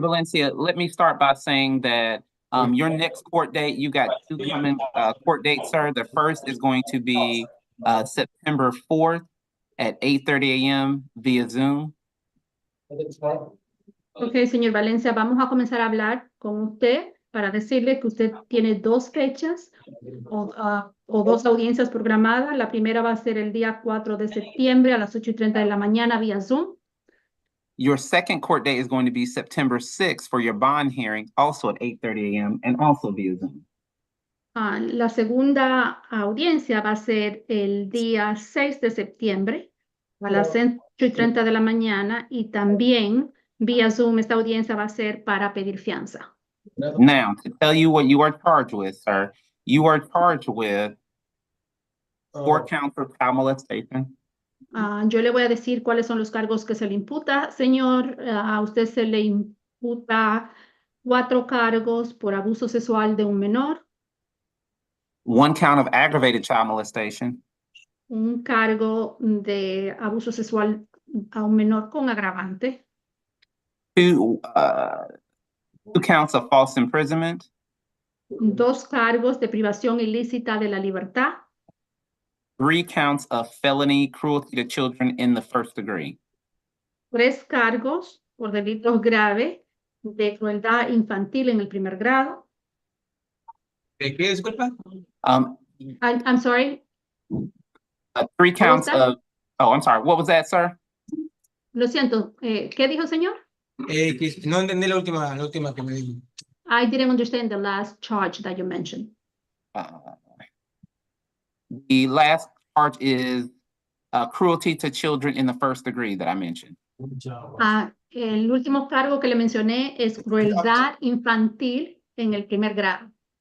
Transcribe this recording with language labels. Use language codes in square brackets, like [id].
[en] Valencia, let me start by saying that your next court date, you got two coming court dates, sir. The first is going to be September 4th at 8:30 a.m. via Zoom. [es] Ok, señor Valencia, vamos a comenzar a hablar con usted para decirle que usted tiene dos fechas o dos audiencias programadas. La primera va a ser el día 4 de septiembre a las 8:30 de la mañana vía Zoom. [en] Your second court date is going to be September 6th for your bond hearing, also at 8:30 a.m. and also via Zoom. [es] La segunda audiencia va a ser el día 6 de septiembre a las 8:30 de la mañana y también vía Zoom esta audiencia va a ser para pedir fianza. [en] Now, to tell you what you are charged with, sir, you are charged with 4 counts of child molestation, [es] Yo le voy a decir cuáles son los cargos que se le imputa, señor. A usted se le imputa 4 cargos por abuso sexual de un menor, [en] 1 count of aggravated child molestation, [es] un cargo de abuso sexual a un menor con agravante, [en] 2 counts of false imprisonment, [es] 2 cargos de privación ilícita de la libertad, [en] 3 counts of felony cruelty to children in the first degree. [es] 3 cargos por delitos graves de crueldad infantil en el primer grado. ¿De qué, disculpa? [en] I'm sorry, 3 counts that? of, oh, I'm sorry, what was that, sir? [es] lo siento, ¿qué dijo, señor? No entendí la última que me dijo. [en] I didn't understand the last charge that you mentioned. The last charge is cruelty to children in the first degree that I mentioned. [es] El último cargo que le mencioné es crueldad infantil en el primer grado.